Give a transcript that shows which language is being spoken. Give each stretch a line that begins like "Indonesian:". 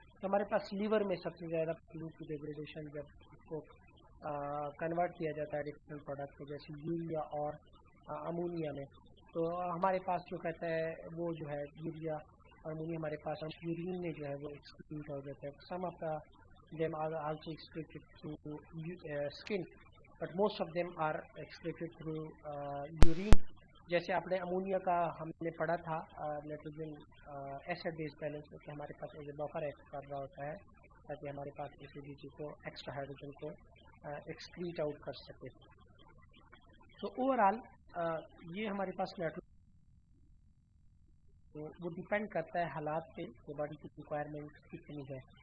Hindi: तो हमारे पास लीवर में सबसे ज़्यादा फ्लूइड की डिग्रेडेशन जब उसको कन्वर्ट किया जाता है डिफरेंट प्रोडक्ट में, जैसे यूरिया और अमोनिया में, तो हमारे पास जो कहता है वो जो है यूरिया और अमोनिया हमारे पास यूरिन में जो है वो एक्सक्रीट हो जाता है।
English: Some of them are also excreted through skin, but most of them are excreted through urine।
Hindi: जैसे आपने अमोनिया का हमने पढ़ा था नाइट्रोजन एसिड बेस बैलेंस में कि हमारे पास एक बफर एक्ट कर रहा होता है ताकि हमारे पास एसिडिटी को, एक्स्ट्रा हाइड्रोजन को एक्सक्रीट आउट कर सके। तो ओवरऑल ये हमारे पास नाइट्रोजन, तो वो डिपेंड करता है हालात पे कि बॉडी की रिक्वायरमेंट कितनी है।